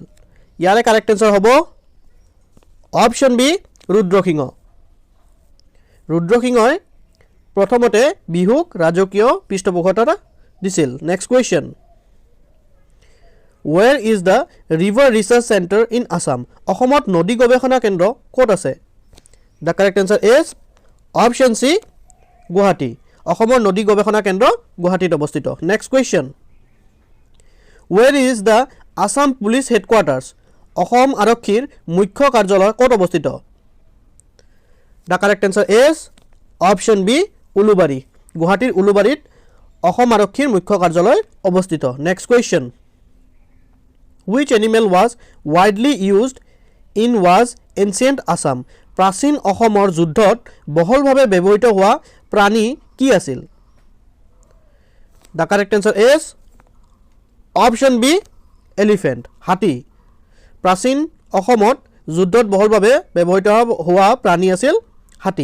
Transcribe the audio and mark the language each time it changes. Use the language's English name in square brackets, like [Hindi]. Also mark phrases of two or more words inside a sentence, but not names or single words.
[Assamese] ইয়াৰে [English] correct answer [Assamese] হ'ব [English] option B, [Assamese] ৰুদ্ৰসিংহ। ৰুদ্ৰসিংহই প্ৰথমতে বিহুক ৰাজকীয় পৃষ্ঠপোষকতা দিছিল। [English] Next question, where is the river research center in Assam? [Assamese] অসমত নদী গৱেষণা কেন্দ্ৰ ক'ত আছে? [English] The correct answer is option C, গুৱাহাটী। [Assamese] অসমৰ নদী গৱেষণা কেন্দ্ৰ গুৱাহাটীত অৱস্থিত। [English] Next question, where is the Assam Police Headquarters? [Assamese] অসম আৰক্ষীৰ মুখ্য কাৰ্যালয় ক'ত অৱস্থিত? [English] The correct answer is option B, উলুবাৰী। [Assamese] গুৱাহাটীৰ উলুবাৰীত অসম আৰক্ষীৰ মুখ্য কাৰ্যালয় অৱস্থিত। [English] Next question, which animal was widely used in was ancient Assam? [Assamese] প্ৰাচীন অসমৰ যুদ্ধত বহুলভাৱে ব্যৱহৃত হোৱা প্ৰাণী কি আছিল? [English] The correct answer is option B, elephant, হাতী। [Assamese] প্ৰাচীন অসমত যুদ্ধত বহুলভাৱে ব্যৱহৃত হোৱা প্ৰাণী আছিল হাতী।